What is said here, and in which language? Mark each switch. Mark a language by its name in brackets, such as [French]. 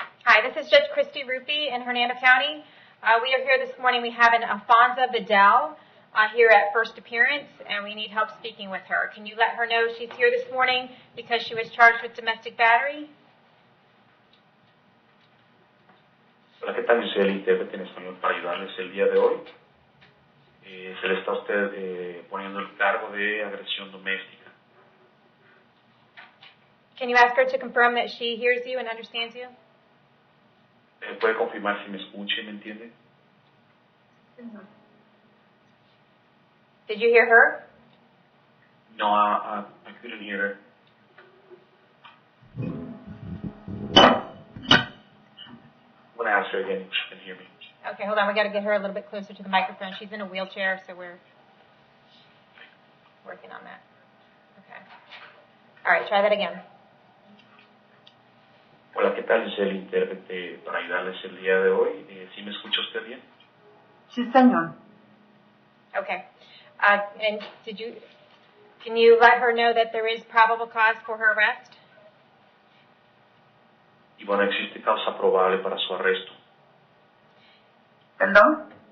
[English] Hi, this is Judge Christy Ruppe in Hernando County. We are here this morning. We have an Alfonso Vidal here at first appearance, and we need help speaking with her. Can you let her know she's here this morning because she was charged with domestic battery? [Spanish] Hola, ¿qué tal? Yo soy el intérprete en español para ayudarles el día de hoy. Se le está a usted poniendo el cargo de agresión doméstica. [English] Can you ask her to confirm that she hears you and understands you? [Spanish] ¿Puede confirmar si me escucha y me entiende? [English] Did you hear her? No, I couldn't hear her. I'm going to ask her again if she can hear me. Okay, hold on. We got to get her a little bit closer to the microphone. She's in a wheelchair, so we're working on that. Okay. All right, try that again. [Spanish] Hola, ¿qué tal? Yo soy el intérprete para ayudarles el día de hoy. ¿Sí me escucha usted bien? Sí, señor. [English] Okay. And can you let her know that there is probable cause for her arrest? [Spanish] Y bueno, existe causa probable para su arresto. ¿Perdón?